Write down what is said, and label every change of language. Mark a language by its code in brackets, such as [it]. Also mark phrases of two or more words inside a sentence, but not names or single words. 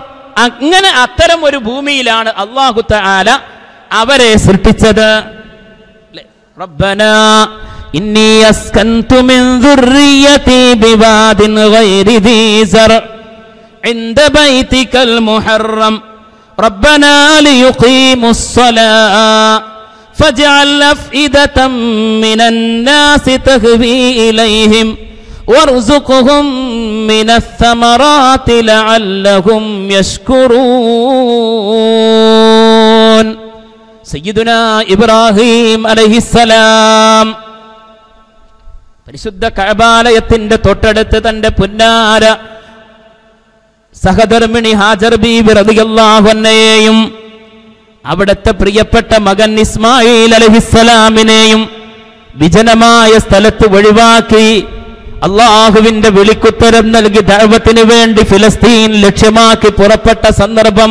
[ml] അങ്ങനെ അത്തരം ഒരു ഭൂമിയിലാണ് [ar] الله تعالى [ml] അവരെ സൃഷ്ടിച്ചത്. [ar] ربنا إني أسكنت من ذريتي بواد غير ذي زرع عند بيتك المحرم ربنا ليقيموا الصلاة فاجعل أفئدة من الناس تهوي إليهم وارزقهم من الثمرات لعلهم يشكرون. سيدنا إبراهيم عليه السلام [ml] പരിശുദ്ധ കഅബാലയത്തിന്റെ തൊട്ടടുത്ത് തന്റെ പുന്നാര സഹധർമ്മിണി ഹാജർ ബീബി റളിയല്ലാഹു അൻഹയെയും അവിടുത്തെ പ്രിയപ്പെട്ട മകൻ ഇസ്മായിൽ അലൈഹിസ്സലാമിനെയും വിജനമായ സ്ഥലത്ത് ഒഴിവാക്കി അള്ളാഹുവിന്റെ വിളിക്കുത്തരം നൽകി ദഅവത്തിന് വേണ്ടി ഫിലിസ്തീൻ ലക്ഷ്യമാക്കി പുറപ്പെട്ട സന്ദർഭം.